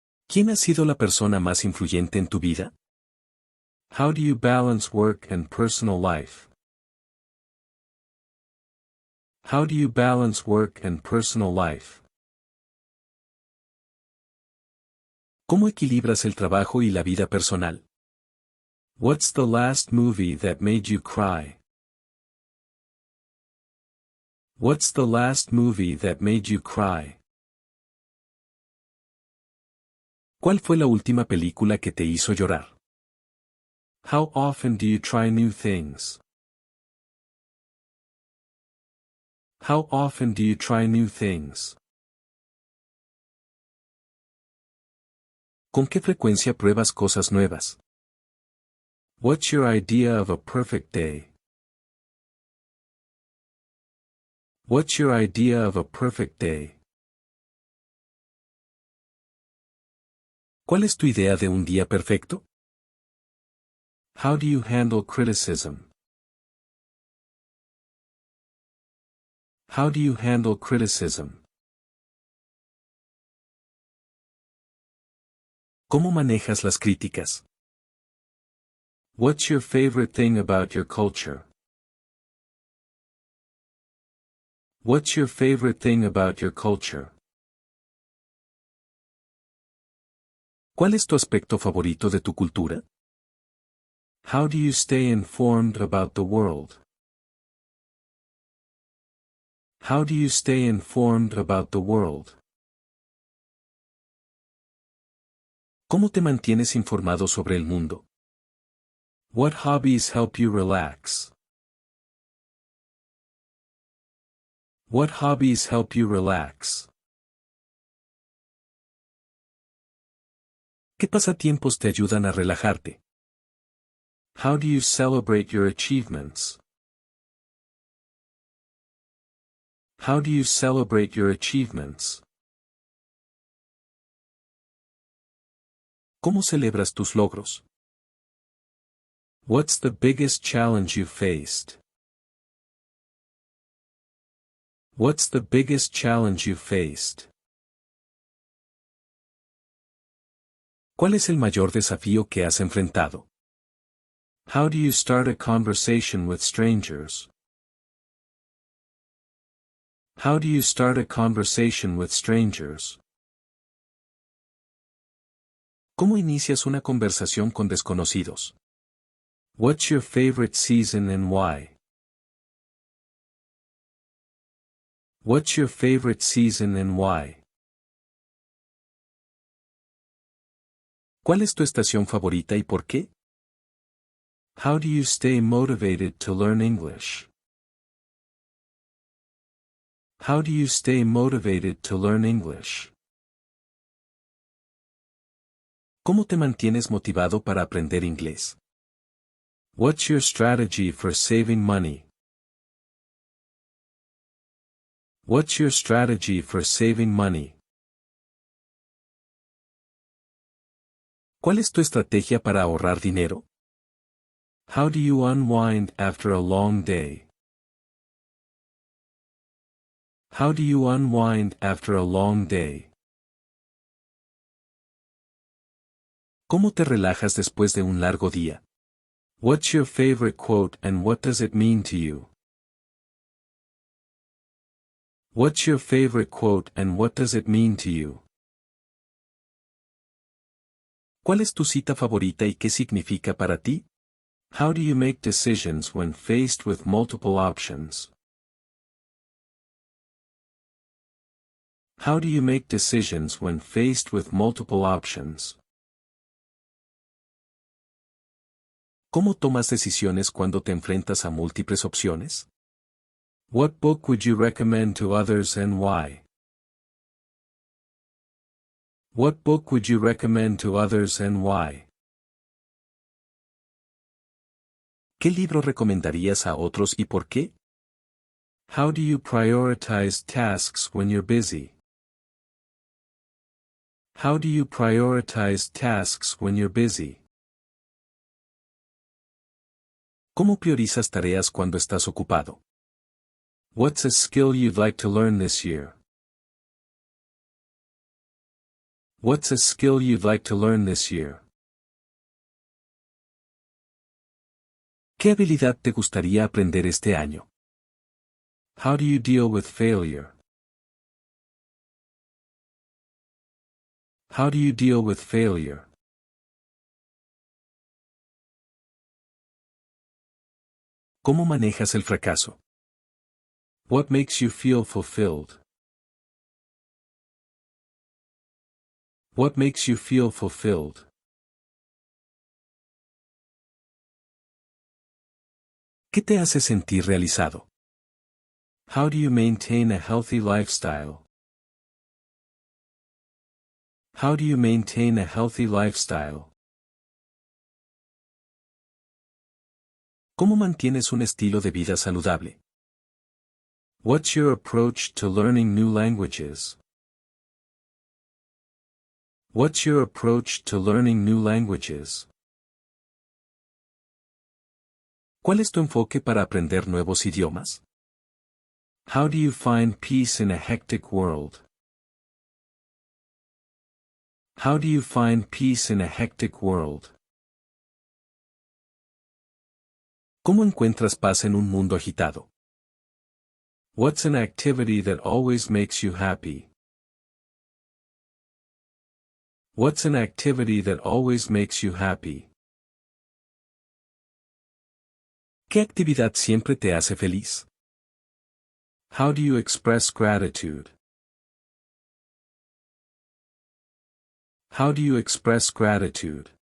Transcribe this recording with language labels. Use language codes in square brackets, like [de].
[es] ¿Quién ha sido la persona más influyente en tu vida? [en] How do you balance work and personal life? How do you balance work and personal life? [es] ¿Cómo equilibras el trabajo y la vida personal? [en] What's the last movie that made you cry? What's the last movie that made you cry? [es] ¿Cuál fue la última película que te hizo llorar? [en] How often do you try new things? How often do you try new things? [es] ¿Con qué frecuencia pruebas cosas nuevas? [en] What's your idea of a perfect day? What's your idea of a perfect day? [es] ¿Cuál es tu idea de un día perfecto? [en] How do you handle criticism? How do you handle criticism? [es] ¿Cómo manejas las críticas? [en] What's your favorite thing about your culture? What's your favorite thing about your culture? [es] ¿Cuál es tu aspecto favorito de tu cultura? [en] How do you stay informed about the world? How do you stay informed about the world? [es] ¿Cómo te mantienes informado sobre el mundo? [en] What hobbies help you relax? What hobbies help you relax? [es] ¿Qué pasatiempos te ayudan a relajarte? [en] How do you celebrate your achievements? How do you celebrate your achievements? [es] ¿Cómo celebras tus logros? [en] What's the biggest challenge you faced? What's the biggest challenge you faced? [es] ¿Cuál es el mayor desafío que has enfrentado? [en] How do you start a conversation with strangers? How do you start a conversation with strangers? [es] ¿Cómo inicias una conversación con desconocidos? [en] What's your favorite season and why? What's your favorite season and why? [es] ¿Cuál es tu estación favorita y por qué? [en] How do you stay motivated to learn English? How do you stay motivated to learn English? [es] ¿Cómo te mantienes motivado para aprender inglés? [en] What's your strategy for saving money? What's your strategy for saving money? [es] ¿Cuál es tu estrategia para ahorrar dinero? [en] How do you unwind after a long day? How do you unwind after a long day? [es] ¿Cómo te relajas después de un largo día? [en] What's your favorite quote and what does it mean to you? What's your favorite quote and what does it mean to you? [es] ¿Cuál es tu cita favorita y qué significa para ti? [en] How do you make decisions when faced with multiple options? How do you make decisions when faced with multiple options? [es] ¿Cómo tomas decisiones cuando te enfrentas a múltiples opciones? [en] What book would you recommend to others and why? What book would you recommend to others and why? [es] ¿Qué libro recomendarías a otros y por qué? [en] How do you prioritize tasks when you're busy? How do you prioritize tasks when you're busy? [es] ¿Cómo priorizas tareas cuando estás ocupado? [en] What's a skill you'd like to learn this year? What's a skill you'd like to learn this year? [es] ¿Qué habilidad te gustaría aprender este año? [en] How do you deal with failure? How do you deal with failure? [es] ¿Cómo manejas el fracaso? [en] What makes you feel fulfilled? What makes you feel fulfilled? [es] ¿Qué te hace sentir realizado? [en] How do you maintain a healthy lifestyle? How do you maintain a healthy lifestyle? [es] ¿Cómo mantienes un estilo de vida saludable? [en] What's your approach to learning new languages? What's your approach to learning new languages? [es] ¿Cuál es tu enfoque para aprender nuevos idiomas? [en] How do you find peace in a hectic world? How do you find peace in a hectic world? [es] ¿Cómo encuentras paz en un mundo agitado? [en] What's an activity that always makes you happy? What's an activity that always makes you happy? [es] ¿Qué actividad siempre te hace feliz? [en] How do you express gratitude? How do you express gratitude?